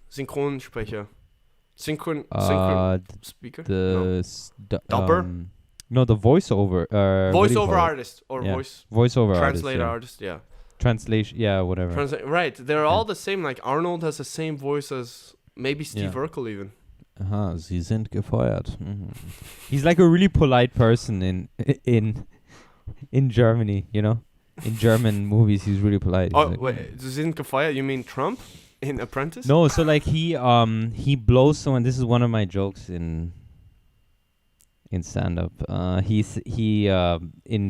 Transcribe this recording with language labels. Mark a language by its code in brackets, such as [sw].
[en] Synchronsprecher. Synchron speaker. Dubber. No, the voiceover. Voiceover artist or voiceover translator artist. Yeah. Translation. Yeah, whatever. Right. They're all the same. Like Arnold has the same voice as maybe Steve Urkel even. [de] Sie sind gefeuert. [en] Mm-hmm. He's like a really polite person in in Germany, you know, in German movies, he's really polite. He's Oh like, wait, Zinkafaya? You mean Trump in Apprentice? no, so like he blows someone. This is one of my jokes in stand up. He in